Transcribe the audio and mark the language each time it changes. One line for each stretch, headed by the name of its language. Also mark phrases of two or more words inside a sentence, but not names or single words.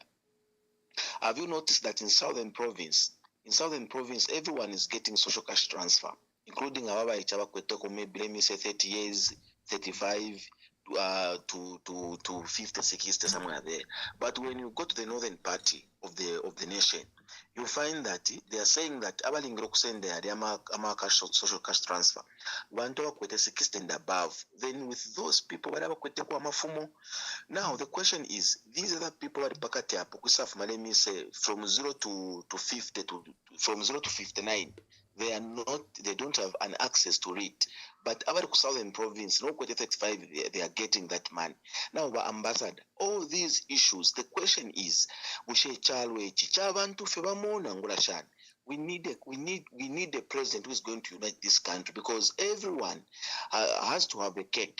English: Have you noticed that in Southern Province, everyone is getting social cash transfer, including our maybe let me say 30 years, 35 to 50, 60, somewhere there. But when you go to the northern party of the nation, you find that they are saying that
Bemba: abalingiro kusende ama
English: social cash transfer
Bemba: bantu bakwete
English: 60 and above. Then with those people
Bemba: bali bakwete kwa mafumo.
English: Now the question is, these other people
Bemba: bali pakati hapo kusafu
English: let me say from 0 to 50 from 0 to 59, they don't have an access to it. But our Southern Province, no 35, they are getting that money. Now, ambassador, all these issues, the question is, we need a president who is going to unite this country, because everyone has to have a cake.